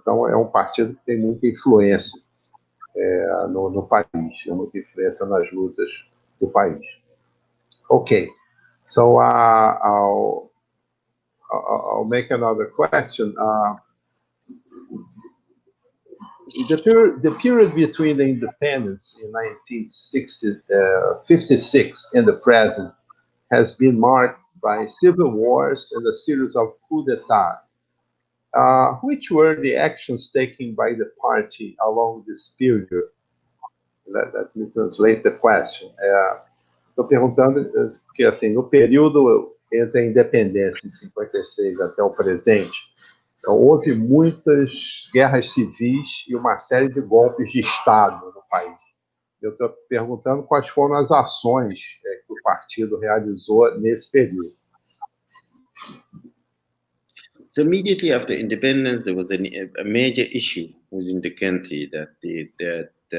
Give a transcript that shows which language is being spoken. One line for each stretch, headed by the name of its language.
Portuguese: Então, é um partido que tem muita influência no país, muita influência nas lutas do país.
English: Ok, so I'll make another question. The period between the independence in 1956 and the present has been marked by civil wars and a series of coups d'etat. Which were the actions taken by the party along this period? Let me translate the question.
Portuguese: Estou perguntando porque, assim, no período entre a independência em 56 até o presente, houve muitas guerras civis e uma série de golpes de Estado no país. Eu estou perguntando quais foram as ações que o partido realizou nesse período.
English: So immediately after independence, there was a major issue within the country that the